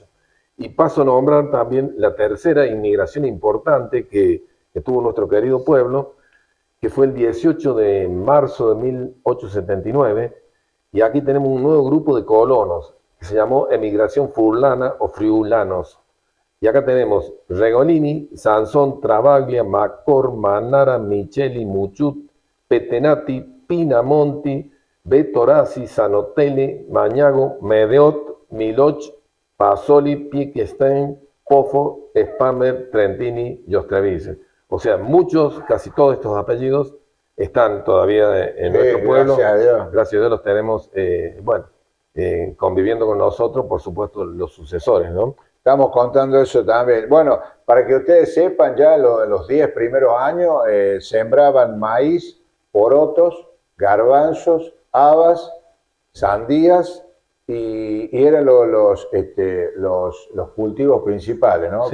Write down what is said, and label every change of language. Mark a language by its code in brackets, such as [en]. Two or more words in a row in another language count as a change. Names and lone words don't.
[es] Y paso a nombrar también la tercera inmigración importante que tuvo nuestro querido pueblo, que fue el 18 de marzo de 1879 y aquí tenemos un nuevo grupo de colonos que se llamó emigración furlana o friulanos. Y acá tenemos Regolini, Sansón, Travaglia, Macor, Manara, Micheli, Muchut, Petenati, Pinamonti, Betorasi, Sanotelli, Mañago, Medeot, Miloch, Pasoli, Piequestein, Pofo, Spammer, Trentini y Ostrevice. O sea, casi todos estos apellidos están todavía en nuestro pueblo. Gracias a Dios. Gracias a Dios los tenemos, conviviendo con nosotros, por supuesto, los sucesores, ¿no? Estamos contando eso también. Bueno, para que ustedes sepan, ya los 10 primeros años sembraban maíz, porotos, garbanzos, habas, sandías y eran los cultivos principales, ¿no?